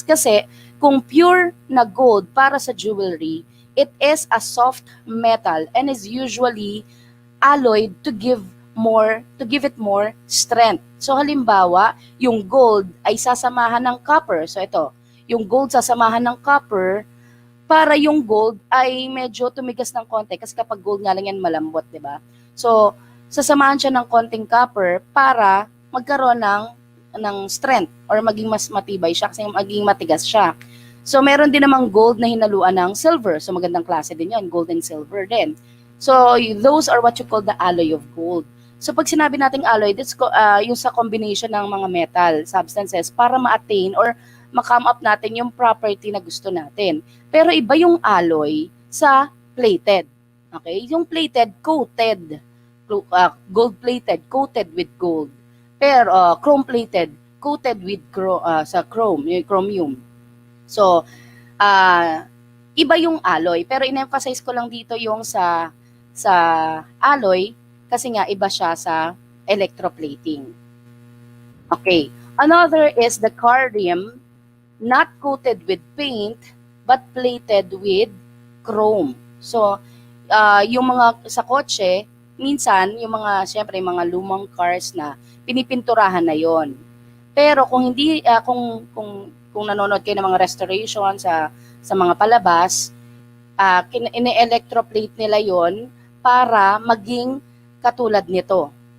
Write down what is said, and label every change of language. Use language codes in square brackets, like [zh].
[tl] Kasi, kung pure na gold para sa jewelry, [en] it is a soft metal and is usually alloyed to give it more strength. [tl] So, halimbawa, yung gold ay sasamahan ng copper. So, ito, yung gold sasamahan ng copper, para yung gold ay medyo tumigas ng konti kasi kapag gold nga lang yan malambot, 'di ba? So, sasamahan siya ng konting copper para magkaroon ng strength or maging mas matibay siya kasi maging matigas siya. So meron din namang gold na hinaluan ng silver. So magandang klase din yun, gold and silver din. [en] So those are what you call the alloy of gold. [tl] So pag sinabi nating alloy, that's yung sa combination ng mga metal substances para ma-attain or ma-come up natin yung property na gusto natin. Pero iba yung alloy sa plated. Okay? Yung plated, coated. Gold-plated, coated with gold. Pero chrome-plated, coated with sa chrome, yung chromium. So, iba yung alloy. Pero in-emphasize ko lang dito yung sa alloy kasi nga iba siya sa electroplating. Okay. [en] Another is the car rim, not coated with paint, but plated with chrome. [tl] So, yung mga sa kotse, minsan, yung mga, syempre, mga lumang cars na pinipinturahan na yon. Pero kung hindi, kung nanonood kayo ng mga restoration sa mga palabas, ine-electroplate nila yon para maging katulad nito.